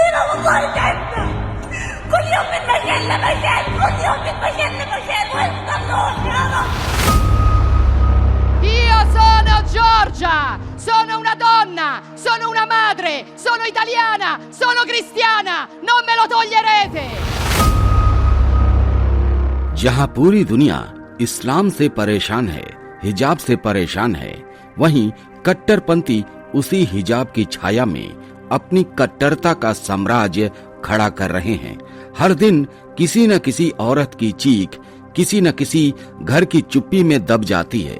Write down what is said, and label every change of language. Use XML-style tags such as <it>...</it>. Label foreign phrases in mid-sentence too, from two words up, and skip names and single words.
<ar>كل يوم من مكان لمكان، كل يوم من مكان لمكان، ويفضلون يا رب.</ar> <it>Io sono Giorgia, sono una donna, sono una madre, sono italiana, sono cristiana, non me lo toglierete.</it> <hi>जहां पूरी दुनिया इस्लाम से परेशान है, हिजाब से परेशान है, वहीं कट्टरपंथी उसी हिजाब की छाया में अपनी कट्टरता का साम्राज्य खड़ा कर रहे हैं। हर दिन किसी न किसी औरत की चीख किसी न किसी घर की चुप्पी में दब जाती है।</hi>